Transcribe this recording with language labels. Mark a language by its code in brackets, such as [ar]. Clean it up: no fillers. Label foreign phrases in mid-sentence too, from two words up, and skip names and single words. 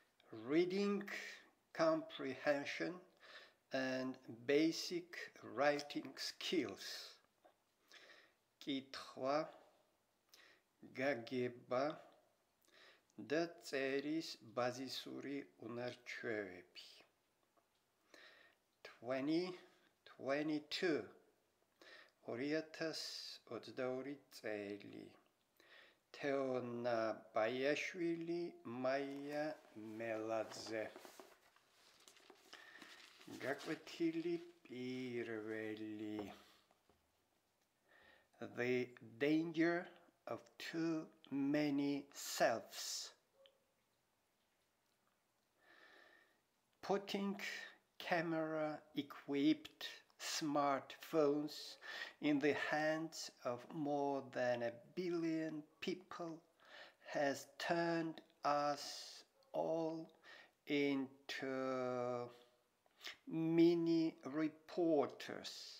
[en] reading comprehension and basic writing skills. [ka] კითხვა, გაგება და წერის ბაზისური უნარჩვევები. 2022 2022 წელი. თ.ბაიაშვილი, մ.მელაძე. გაკვეთილი პირველი. [en] The danger of too many selves. Putting camera-equipped smartphones in the hands of more than 1 billion people has turned us all into mini reporters.